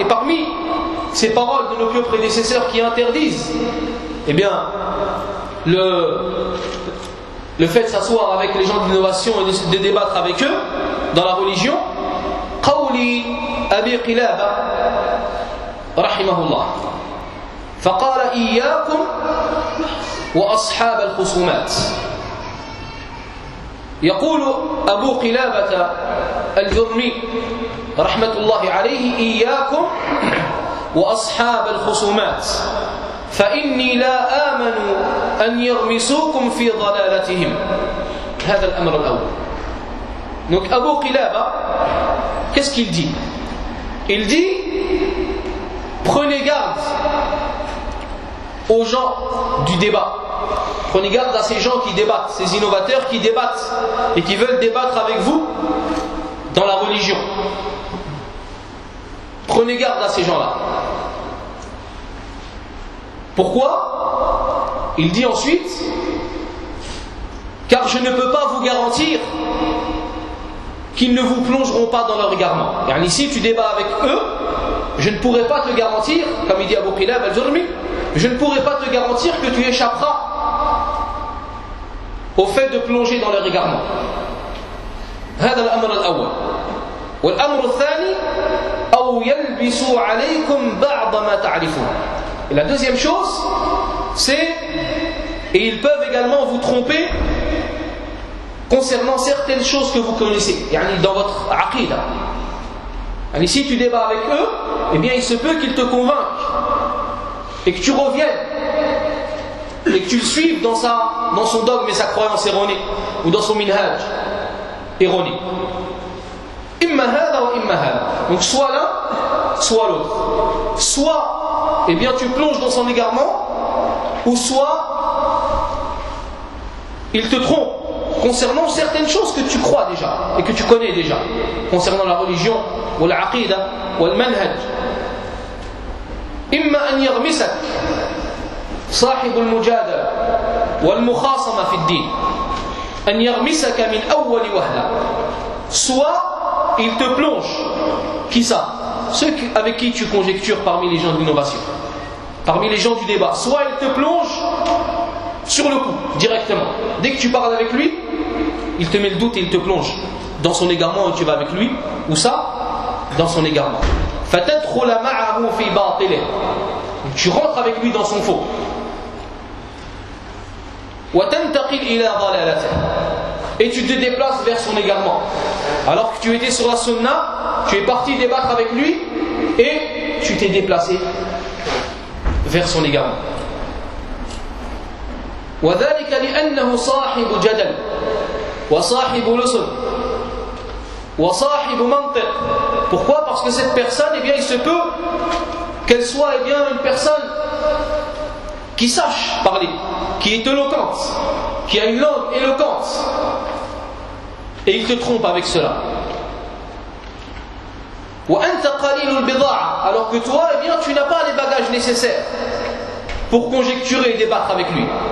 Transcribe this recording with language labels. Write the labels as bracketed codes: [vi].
[fr] Et parmi ces paroles de nos pieux prédécesseurs qui interdisent, eh bien, le fait de s'asseoir avec les gens d'innovation et de débattre avec eux dans la religion, [ar] قَوْلِ أَبِي قِلَابَ رَحِمَهُ اللَّهِ فَقَالَ إِيَّاكُمْ وَأَصْحَابَ الْخُصُومَاتِ. يقول أبو قلابة الجرمي رحمة الله عليه إياكم وأصحاب الخصومات فإني لا آمن أن يغمسوكم في ضلالتهم. هذا الأمر الأول. [fr] Donc أبو قلابة, qu'est-ce qu'il dit? Il dit: prenez garde aux gens du débat. Prenez garde à ces gens qui débattent, ces innovateurs qui débattent et qui veulent débattre avec vous dans la religion. Prenez garde à ces gens-là. Pourquoi? Il dit ensuite: car je ne peux pas vous garantir qu'ils ne vous plongeront pas dans leur égarement. Et ici, tu débats avec eux, je ne pourrai pas te garantir, comme il dit Abu Qilab al-Jurmi, je ne pourrai pas te garantir que tu échapperas au fait de plonger dans leur égarement. [ar] هذا الامر الاول. والامر الثاني او يلبسوا عليكم بعض ما تعرفون. [fr] Et la deuxième chose, c'est: et ils peuvent également vous tromper concernant certaines choses que vous connaissez, [ar] يعني [fr] dans votre aqida. Et si tu débats avec eux, eh bien il se peut qu'ils te convainquent et que tu reviennes et que tu le suives dans, dans son dogme et sa croyance erronée, ou dans son minhaj erroné. [ar] Imma hada wa imma hada. [fr] Donc soit l'un, soit l'autre. Soit, eh bien, tu plonges dans son égarement, ou soit il te trompe concernant certaines choses que tu crois déjà et que tu connais déjà concernant la religion, ou l'aqida, ou le manhaj. [ar] Imma an yaghmisak صاحب المجادلة والمخاصمة في الدين أن يغمسك من أول وهلة. [fr] Soit il te plonge. Qui ça? Ceux avec qui tu conjectures parmi les gens de l'innovation, parmi les gens du débat. Soit il te plonge sur le coup, directement. Dès que tu parles avec lui, il te met le doute et il te plonge dans son égarement et tu vas avec lui. Ou ça? Dans son égarement. [ar] فتدخل معه في باطله. [fr] Tu rentres avec lui dans son faux. [ar] وتنتقل إلى ضلالته. [fr] Et tu te déplaces vers son égarement. Alors que tu étais sur la sunna, tu es parti débattre avec lui et tu t'es déplacé vers son égarement. [ar] وذلك لأنه صاحب جدل وصاحب لسن وصاحب منطق. [fr] Pourquoi? Parce que cette personne, eh bien, il se peut qu'elle soit, eh bien, une personne qui sache parler, qui est éloquente, qui a une langue éloquente, et il te trompe avec cela. Alors que toi, eh bien, tu n'as pas les bagages nécessaires pour conjecturer et débattre avec lui.